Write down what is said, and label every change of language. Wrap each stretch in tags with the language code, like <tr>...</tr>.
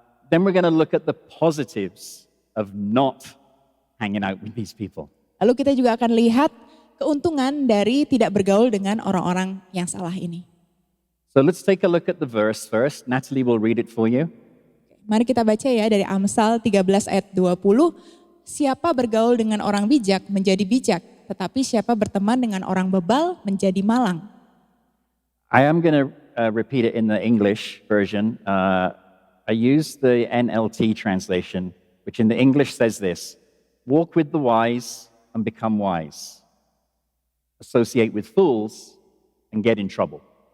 <en>Then we're going to look at the positives of not hanging out with these people.</en> <id>Lalu kita juga akan lihat keuntungan dari tidak bergaul dengan orang-orang yang salah ini.</id> <en>So let's take a look at the verse first. Natalie will read it for you.</en> <id>Mari kita baca ya dari Amsal 13 ayat 20. Siapa bergaul dengan orang bijak menjadi bijak, tetapi siapa berteman dengan orang bebal menjadi malang.</id> <en>I am going to repeat it in the English version. I use the NLT translation, which in the English says this: walk with the wise and become wise. Associate with fools and get in trouble.</en>